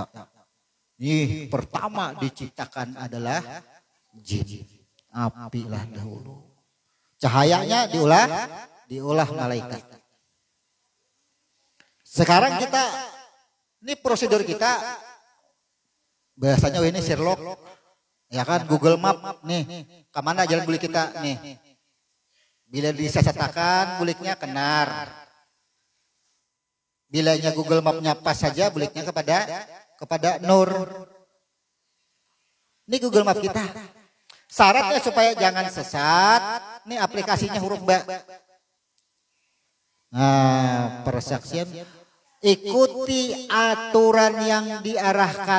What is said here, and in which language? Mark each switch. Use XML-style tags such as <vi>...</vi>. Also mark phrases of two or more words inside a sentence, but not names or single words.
<id>Nih pertama diciptakan adalah jin.</id> <bjn>Api lah dahulu. Cahayanya diulah malaikat.</bjn> <id>Sekarang kita, ini prosedur kita. Bahasanya ini Sherlock. Ya kan, Google Map nih.</id> <bjn>Kemana jalan bulik kita nih. Bila disesatakan buliknya kenar. Bilanya Google Mapnya pas saja buliknya kepada nur.</bjn> <id>Ini Google Map kita. Syaratnya supaya jangan sesat. Ini aplikasinya huruf ba. Nah, persaksian. Ikuti aturan yang diarahkan.</id>